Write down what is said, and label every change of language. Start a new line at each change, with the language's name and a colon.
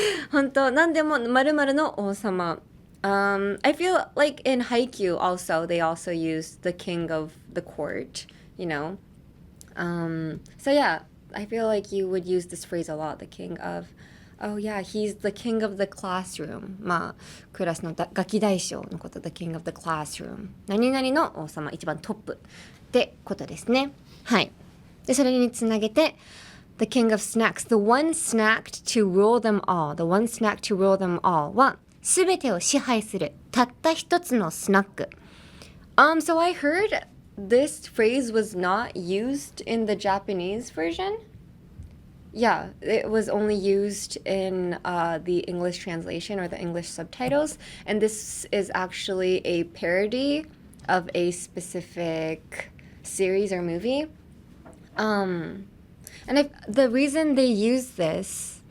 Japanese: 本当何でも〇〇の王様。
English: I feel like in Haikyuu also they also use the king of the court, you know. So yeah, I feel like you would use this phrase a lot, the king of, oh yeah, he's the king of the classroom.
Japanese: クラスのガキ大将のこと、
English: the king of the classroom.
Japanese: 何々の王様、一番トップってことですね。はい。で、それにつなげて、
English: the king of snacks, the one snacked to rule them all. The one snack to rule them all
Japanese: は、すべてを支配する、たった一つのスナック。
English: So I heard this phrase was not used in the Japanese version. Yeah, it was only used in the English translation or the English subtitles. And this is actually a parody of a specific series or movie. And the reason they use this